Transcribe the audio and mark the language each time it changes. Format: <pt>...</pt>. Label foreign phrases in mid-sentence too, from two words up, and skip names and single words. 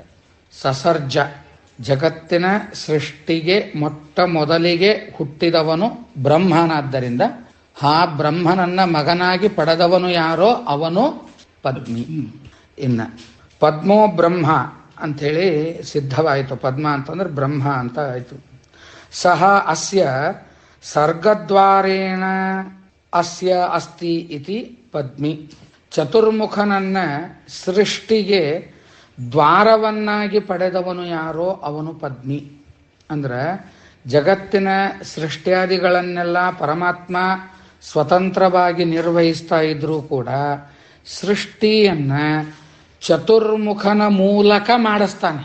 <kn>ಸಸರ್ಜ ಜಗತ್ತಿನ ಸೃಷ್ಟಿಗೆ ಮೊಟ್ಟ ಮೊದಲಿಗೆ ಹುಟ್ಟಿದವನು ಬ್ರಹ್ಮನಾದ್ದರಿಂದ ಆ ಬ್ರಹ್ಮನನ್ನ ಮಗನಾಗಿ ಪಡೆದವನು ಯಾರೋ ಅವನು ಪದ್ಮಿ. ಇನ್ನ</kn> <sa>ಪದ್ಮೋ ಬ್ರಹ್ಮ</sa> <kn>ಅಂಥೇಳಿ ಸಿದ್ಧವಾಯಿತು. ಪದ್ಮ ಅಂತಂದ್ರೆ ಬ್ರಹ್ಮ ಅಂತ ಆಯಿತು.</kn> <sa>ಸಹ ಅಸ್ಯ ಸರ್ಗದ್ವಾರೇಣ ಅಸ್ಯ ಅಸ್ತಿ ಇತಿ ಪದ್ಮಿ.</sa> <kn>ಚತುರ್ಮುಖನನ್ನ ಸೃಷ್ಟಿಗೆ ದ್ವಾರವನ್ನಾಗಿ ಪಡೆದವನು ಯಾರೋ ಅವನು ಪದ್ಮಿ. ಅಂದ್ರೆ ಜಗತ್ತಿನ ಸೃಷ್ಟಿಯಾದಿಗಳನ್ನೆಲ್ಲ ಪರಮಾತ್ಮ ಸ್ವತಂತ್ರವಾಗಿ ನಿರ್ವಹಿಸ್ತಾ ಇದ್ರೂ ಕೂಡ ಸೃಷ್ಟಿಯನ್ನ ಚತುರ್ಮುಖನ ಮೂಲಕ ಮಾಡಿಸ್ತಾನೆ.</kn>